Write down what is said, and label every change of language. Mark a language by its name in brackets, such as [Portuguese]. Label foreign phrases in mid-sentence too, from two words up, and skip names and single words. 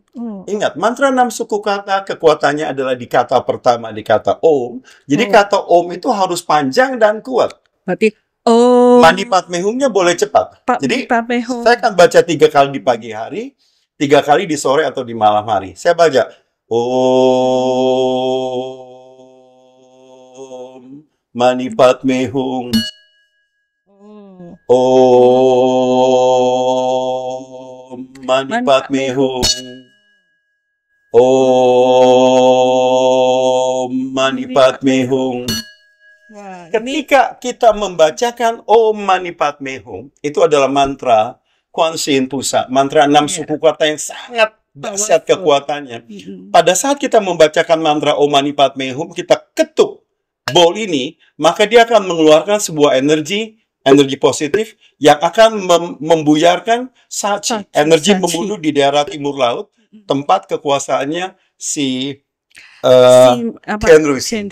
[Indonesian] Ingat, mantra 6 suku kata, kekuatannya adalah di kata pertama, di kata Om. Jadi kata Om itu harus panjang dan kuat. Berarti Om. [Sanskrit] Mani, Padme, [Indonesian] Hum-nya boleh cepat. Jadi, saya akan baca 3 kali di pagi hari, 3 kali di sore atau di malam hari. Saya baca [Sanskrit] Om, Mani, Padme, Hum. Om, Mani, Padme, Hum. Om, Mani, Padme, Hum. [Indonesian] Ketika kita membacakan [Sanskrit] Om, Mani, Padme, Hum, [Indonesian] itu adalah mantra Kuan Yin Pusat, mantra 6 suku kata yang sangat dahsyat kekuatannya. Pada saat kita membacakan mantra [Sanskrit] Om, Mani, Padme, Hum, [Indonesian] kita ketuk bowl ini, maka dia akan mengeluarkan sebuah energi positif yang akan membuyarkan Sachi, energi membunuh di daerah timur laut, tempat kekuasaannya si Tianruxing.